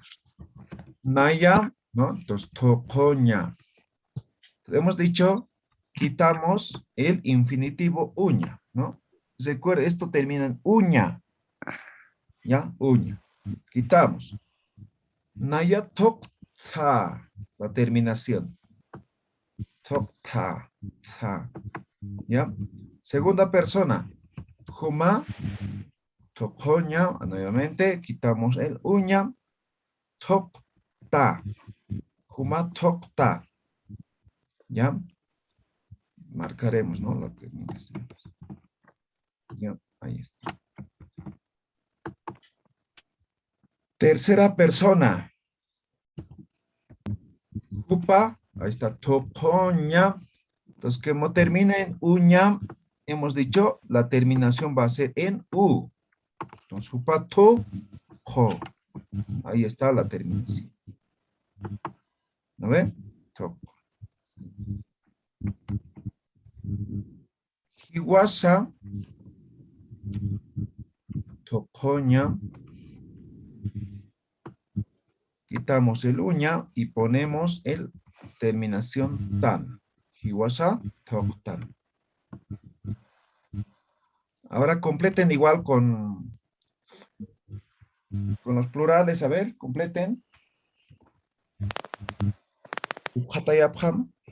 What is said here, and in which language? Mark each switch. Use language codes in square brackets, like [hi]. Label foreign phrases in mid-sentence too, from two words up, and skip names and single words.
[es] Naya, ¿no? Entonces, tocoña. Hemos dicho, quitamos el infinitivo uña, ¿no? Recuerda, esto termina en uña, ¿ya? Uña. Quitamos. [ay] Naya tokta, [es] la terminación. Tokta, ta, ¿ya? Segunda persona. [ay] Juma, tokoña, [es] nuevamente, quitamos el uña. [ay] Tokta. Juma tokta. [es] ¿Ya? Marcaremos, ¿no? La terminación. Ya, ahí está. Tercera persona. Jupa, ahí está, tocoña. Entonces, como termina en uña, hemos dicho, la terminación va a ser en u. Entonces, [ay] jupa, to, jo. [es] Ahí está la terminación. ¿No ve? To. [ay] Hiwasa, tocoña. [es] Quitamos el uña y ponemos el terminación tan. [ay] Hiwasa, toktan. [es] Ahora completen igual con los plurales. A ver, completen. Ukhatayabham.